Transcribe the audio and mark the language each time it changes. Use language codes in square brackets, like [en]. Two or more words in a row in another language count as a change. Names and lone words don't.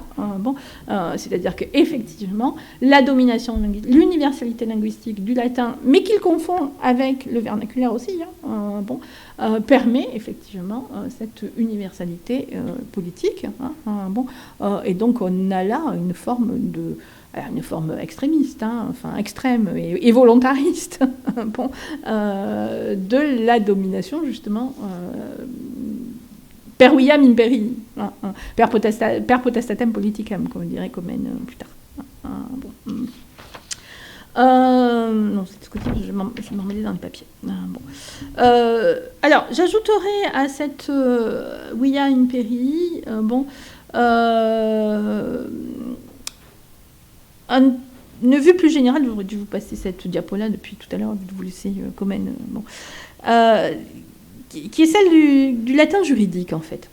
[fr] Bon, c'est-à-dire qu'effectivement, la domination, l'universalité linguistique du latin, mais qu'il confond avec le vernaculaire aussi, hein, bon, permet effectivement cette universalité politique. Hein, bon, et donc, on a là une forme extrémiste, hein, enfin extrême et volontariste, bon, de la domination, justement, [la] per viam imperii, hein, per potestatem politicam, [fr] comme dirait Comène plus tard. Bon. Non, c'est ce côté, je m'en mêlais dans les papiers. Bon. Alors, j'ajouterai à cette via imperii, bon, une vue plus générale, j'aurais dû vous passer cette diapo-là depuis tout à l'heure, de vous laisser Comène, bon, qui est celle du latin juridique, en fait.